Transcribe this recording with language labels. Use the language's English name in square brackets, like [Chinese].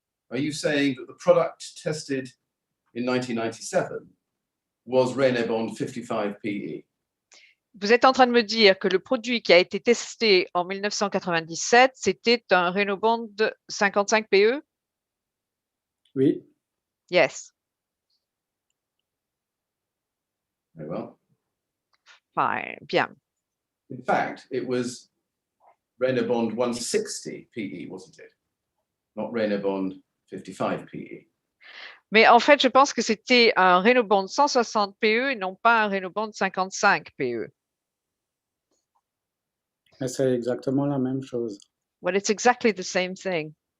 [English] Are you saying that the product tested in 1997 was René-Bond 55 PE? [French] Vous êtes en train de me dire que le produit qui a été testé en 1997, c'était un René-Bond 55 PE? Oui. [English] Yes. Very well. Fine. [French] Bien. [English] In fact, it was René-Bond 160 PE, wasn't it? Not René-Bond 55 PE. [French] Mais en fait, je pense que c'était un René-Bond 160 PE et non pas un René-Bond 55 PE. Mais c'est exactement la même chose. [English] Well, it's exactly the same thing.